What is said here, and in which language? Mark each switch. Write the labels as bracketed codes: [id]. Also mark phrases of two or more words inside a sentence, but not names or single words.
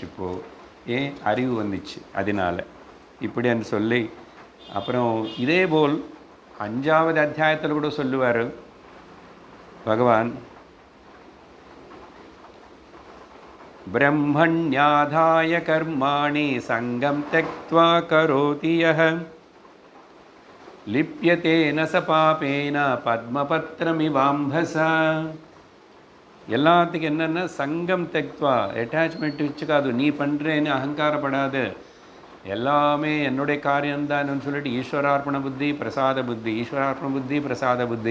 [ta] இப்போது ஏன் அறிவு வந்துச்சு அதனால் இப்படின்னு சொல்லி அப்புறம் இதே போல் 5வது அத்தியாயத்தில் கூட சொல்லுவார் பகவான், [sa] ब्रह्मण्याधाय कर्माणि सङ्गं त्यक्त्वा करोति यः लिप्यते न च पापेन पद्मपत्रमिवाम्भसा. [ta] எல்லாத்துக்கும் என்னென்னா [sa] सङ्गं त्यक्त्वा, [ta] அட்டாச்மெண்ட் வச்சுக்காது, நீ பண்ணுறேன்னு அகங்காரப்படாது, எல்லாமே என்னுடைய காரியம்தான்னு சொல்லிட்டு ஈஸ்வரார்ப்பண புத்தி பிரசாத புத்தி, ஈஸ்வரார்ப்பண புத்தி பிரசாத புத்தி.